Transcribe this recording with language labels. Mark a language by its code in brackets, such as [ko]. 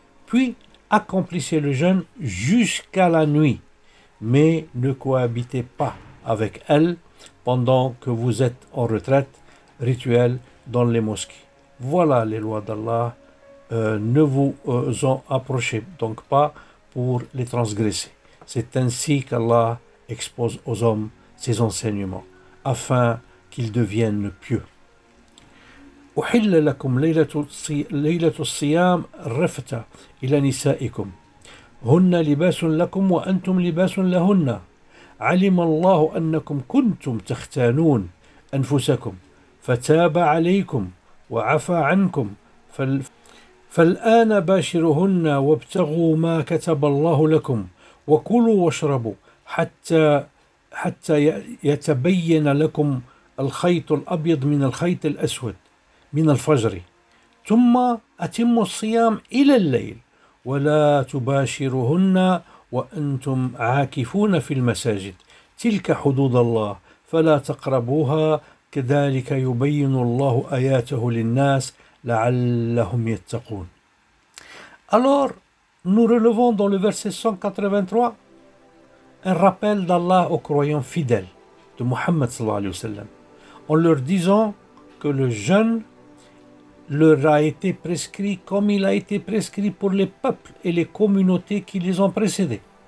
[fr] Puis accomplissez le jeûne jusqu'à la nuit, mais ne cohabitez pas avec elles pendant que vous êtes en retraite rituelle dans les mosquées. Voilà les lois d'Allah. Ne vous en approchez donc pas pour les transgresser. C'est ainsi qu'Allah expose aux hommes ses enseignements, afin qu'ils deviennent pieux. [ar] أحل لكم ليلة الصيام الرفث إلى نسائكم هن لباس لكم وأنتم لباس لهن علم الله أنكم كنتم تختانون أنفسكم فتاب عليكم وعفى عنكم فالآن باشرهن وابتغوا ما كتب الله لكم وكلوا واشربوا حتى يتبين لكم الخيط الأبيض من الخيط الأسود من الفجر ثم أتموا الصيام إلى الليل ولا تباشرهن وأنتم عاكفون في المساجد تلك حدود الله فلا تقربوها كذلك يبين الله آياته للناس لعلهم يتقون. [fr] Alors, nous relevons dans le verset 183 un rappel d'Allah aux croyants fidèles de Muhammad sallallahu alayhi wa sallam, en leur disant que le jeûne leur a été prescrit comme il a été prescrit pour les peuples et les communautés qui les ont précédés.